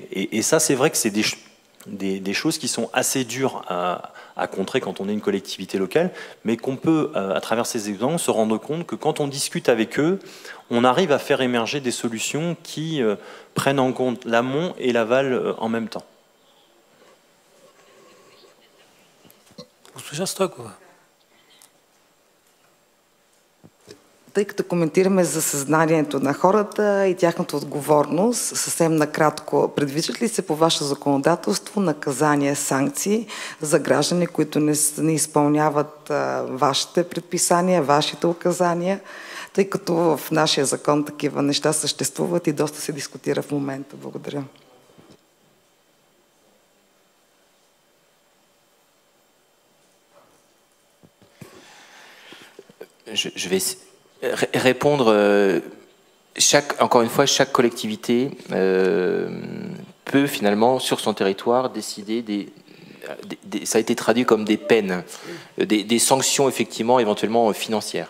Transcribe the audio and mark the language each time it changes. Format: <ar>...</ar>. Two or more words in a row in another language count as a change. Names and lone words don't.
<fr>Et ça, c'est vrai que c'est des choses qui sont assez dures à contrer quand on est une collectivité locale, mais qu'on peut, à travers ces exemples, se rendre compte que quand on discute avec eux, on arrive à faire émerger des solutions qui prennent en compte l'amont et l'aval en même temps.</fr> <bg>Госпожа Стойкова. Тъй като коментираме за съзнанието на хората и тяхната отговорност, съвсем накратко, предвиждат ли се по ваше законодателство наказания, санкции за граждани, които не изпълняват вашите предписания, вашите указания, тъй като в нашия закон такива неща съществуват и доста се дискутира в момента? Благодаря.</bg> <fr>Je vais répondre. Encore une fois, chaque collectivité peut finalement, sur son territoire, décider ça a été traduit comme des peines, des sanctions effectivement, éventuellement financières.</fr>